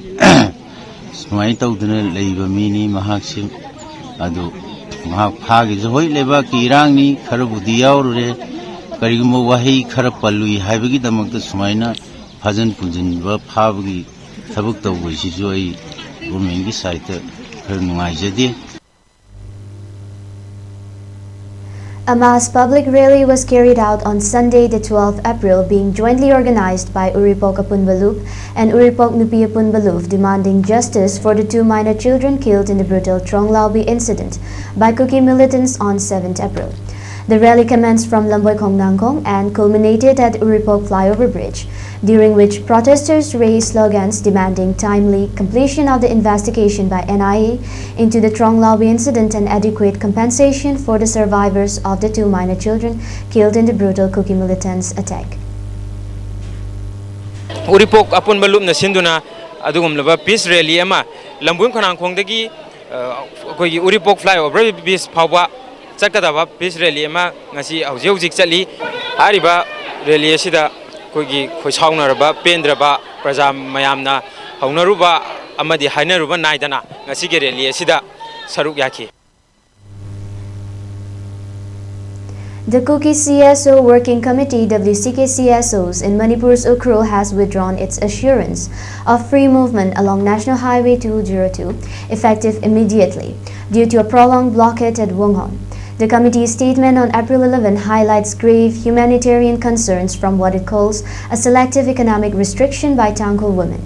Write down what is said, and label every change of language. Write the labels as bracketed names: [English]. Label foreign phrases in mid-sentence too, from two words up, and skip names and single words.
[Manipuri] smai tawdana leiba mini mahaksim adu mahak phagi joi leba ki irangni kharabudi yaurure karigmo wahi kharap palui haibagi damakta sumaina fajan punjinba phabagi thabak tawboi sisu ai government gi site khar nungaijade. [English] A mass public rally was carried out on Sunday, the 12th April, being jointly organized by Uripok Apunbalup and Uripok Nupi Apunbalup, demanding justice for the 2 minor children killed in the brutal Tronglaubi incident by Kuki militants on 7th April. The rally commenced from Lamboy Kongnangkong and culminated at Uripok Flyover Bridge, during which protesters raised slogans demanding timely completion of the investigation by NIA into the Tronglaubi incident and adequate compensation for the survivors of the 2 minor children killed in the brutal Kuki militants' attack. [Manipuri] Uripok Apunbalup na sinduna adugumlaba [English] peace rally [Manipuri] ama Lamboy Kongnangkongdagi koi Uripok Flyover Bridge phawba chakadaba [English] peace rally [Manipuri] ama ngasi hauzik chali hariba rally asida koigi khoisaunaraba pendraba praja mayamna haunaruba amadi hainaruba naidana ngasi ge rally asida saruk yaki. [English] The Kuki CSO Working Committee WCK CSOs in Manipur's Ukrul has withdrawn its assurance of free movement along National Highway 202 effective immediately due to a prolonged blockade at Wonghon. The committee's statement on April 11 highlights grave humanitarian concerns from what it calls a selective economic restriction by Tangkhul women.